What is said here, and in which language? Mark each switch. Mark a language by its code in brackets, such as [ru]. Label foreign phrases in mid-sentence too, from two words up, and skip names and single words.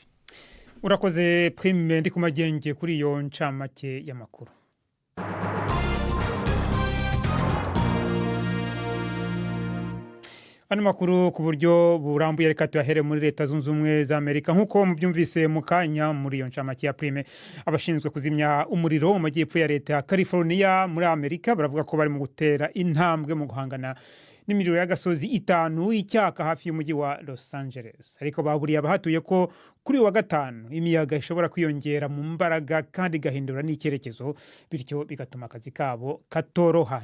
[rw] urakoze Prime ndi kumagenge kuri iyo ncamake y'amakuru. Ano makuru ku buryo burambuye reka tuyahere muri Leta Zunze Ubumwe za Amerika. Nkuko mubyumvise mu kanya muri iyo ncamake ya Prime, abashinzwe kuzimya umuriro mu majyepfo ya leta ya California muri Amerika baravuga ko bari mu gutera intambwe mu guhangana n'imiriro y'agasozi 5 icyaka hafi y'umujyi wa Los Angeles. Ariko baburiye abahatuye ko kuri wa gatanu imiyaga ishobora kwiyongera mu mbaraga kandi gahindura n'icyerekezo, bityo bigatuma akazi kabo katoroha.